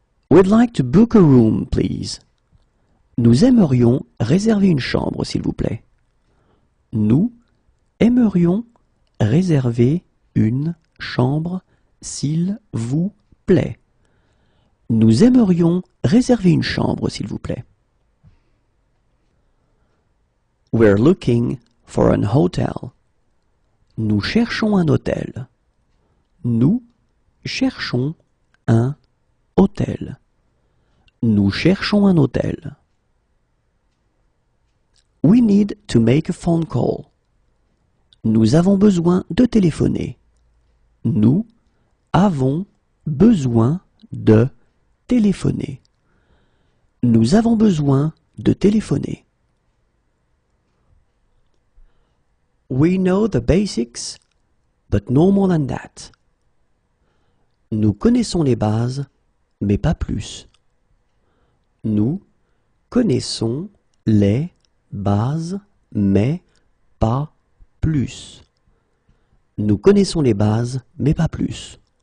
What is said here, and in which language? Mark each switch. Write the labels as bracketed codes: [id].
[en] We'd like to book a room, please. [fr] Nous aimerions réserver une chambre, s'il vous plaît. Nous aimerions réserver une chambre, s'il vous plaît. Nous aimerions réserver une chambre, s'il vous plaît. [en] We're looking for an hotel. [fr] Nous cherchons un hôtel. Nous cherchons un hôtel. Nous cherchons un hôtel. [en] We need to make a phone call. [fr] Nous avons besoin de téléphoner. Nous avons besoin de téléphoner. Nous avons besoin de téléphoner. [en] We know the basics, but no more than that. [fr] Nous connaissons les bases, mais pas plus. Nous connaissons les bases, mais pas plus. Nous connaissons les bases, mais pas plus.